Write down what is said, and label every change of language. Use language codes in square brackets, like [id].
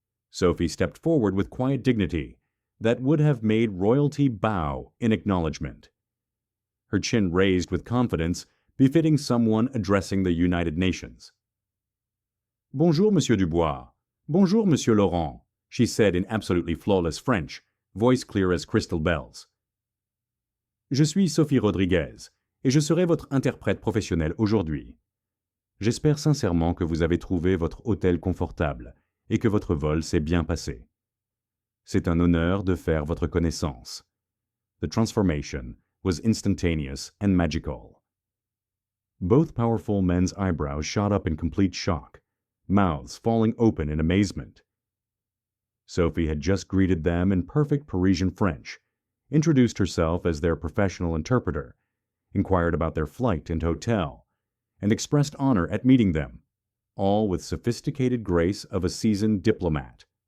[en] Sophie stepped forward with quiet dignity that would have made royalty bow in acknowledgement. Her chin raised with confidence befitting someone addressing the United Nations. [fr] "Bonjour, Monsieur Dubois. Bonjour, Monsieur Laurent," [en] she said in absolutely flawless French, voice clear as crystal bells. [fr] "Je suis Sophie Rodriguez, et je serai votre interprète professionnel aujourd'hui. J'espère sincèrement que vous avez trouvé votre hôtel confortable et que votre vol s'est bien passé. C'est un honneur de faire votre connaissance." [en] The transformation was instantaneous and magical. Both powerful men's eyebrows shot up in complete shock, mouths falling open in amazement. Sophie had just greeted them in perfect Parisian French, introduced herself as their professional interpreter, inquired about their flight and hotel, and expressed honor at meeting them, all with sophisticated grace of a seasoned diplomat.